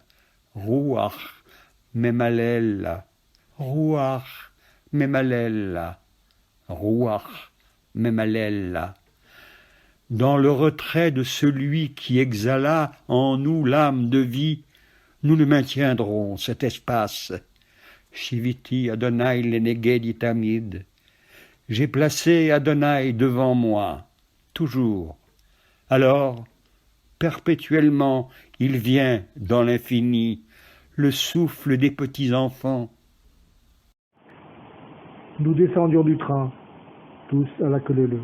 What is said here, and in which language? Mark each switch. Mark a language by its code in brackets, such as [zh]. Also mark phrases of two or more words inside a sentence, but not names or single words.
[he] רוח ממלל, רוח ממלל, רוח ממלל. [fr] Dans le retrait de celui qui exhala en nous l'âme de vie, nous le maintiendrons, cet espace. [he] שויתי אדוני לנגד תמיד. [fr] J'ai placé Adonai devant moi, toujours. Alors, perpétuellement, il vient dans l'infini, le souffle des petits-enfants. Nous descendions du train, tous à la queue leu.